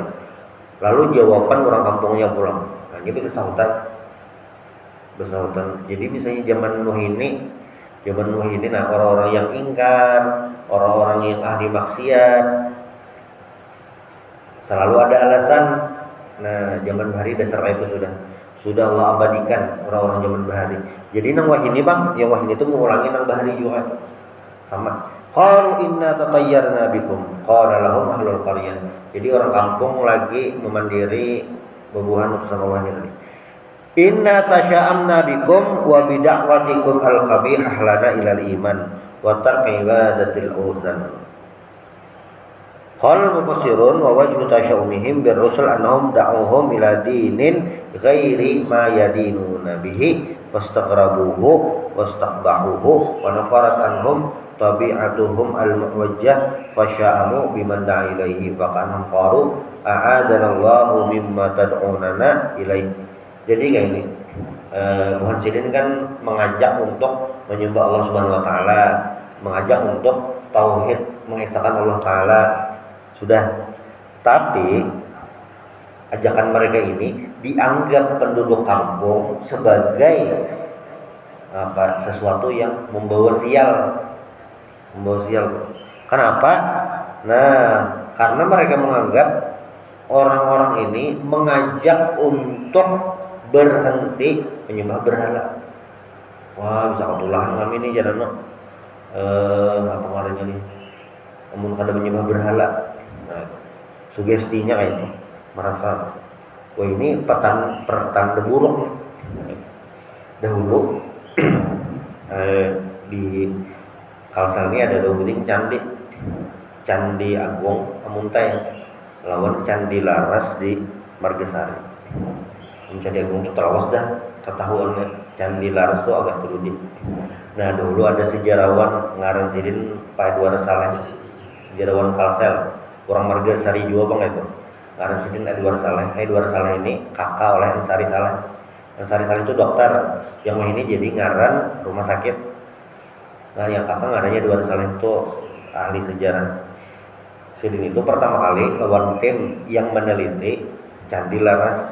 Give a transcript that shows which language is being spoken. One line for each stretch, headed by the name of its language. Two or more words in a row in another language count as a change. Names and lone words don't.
Indonesian: Lalu jawaban orang kampungnya pulang. Nah, ini bersangkutan. Jadi misalnya zaman Nuh ini, nah orang-orang yang ingkar, orang-orang yang ahli maksiat, selalu ada alasan. Nah, zaman bahari dasar itu sudah Allah abadikan orang-orang zaman bahari.
Banjar: Jadi nang wahini bang, yang wahini itu mengulangi nang bahari juga sama.
Arabic: قالوا إنا تطيرنا بكم، قال لهم أهل القرية.
Indonesian: Jadi orang kampung lagi memandiri bebuhan utusan Allah ini tadi.
Arabic: إنا تشاءمنا بكم وبدعوتكم القبيحة لنا إلى الإيمان وترك عبادة الأوثان. قال المفسرون ووجه تشاؤمهم بالرسل أنهم دعوهم إلى دين غير ما يدينون به فاستغربوه واستقبحوه ونفرت عنهم طباعهم الموجه فتشاءموا بمن دعا إليه فمنهم قالوا أعاذنا الله مما تدعوننا إليه.
Indonesian: Jadi kayak ini, Muhammad Sidin kan mengajak untuk menyembah Allah Subhanahu Wa Taala, mengajak untuk tauhid, mengesahkan Allah Taala. Sudah, tapi ajakan mereka ini dianggap penduduk kampung sebagai sesuatu yang membawa sial. Kenapa? Nah, karena mereka menganggap orang-orang ini mengajak untuk berhenti menyembah berhala.
Banjar: Wah, bisa ketulahan kami ini jadana apa ngarannya nih, namun kada menyembah berhala.
Indonesian: Nah, sugestinya kayak itu, merasa wah ini pertanda buruk. Dahulu di Kalsel ini ada dua buting Candi Agung Amuntai lawan Candi Laras di Margasari. Candi Agung itu terawas dah ketahuannya, Candi Laras itu agak terudi. Nah, dulu ada sejarawan ngaran Sidin Pak Edward Saleh, sejarawan Kalsel, orang Margasari juga bang itu. Ngaran Sidin Edward Saleh ini kakak oleh Ansari Saleh. Ansari Saleh itu dokter, yang ini jadi ngaran rumah sakit. Nah, yang kakak ngarannya Edward Saleh itu ahli sejarah. Sidin itu pertama kali lawan tim yang meneliti Candi Laras.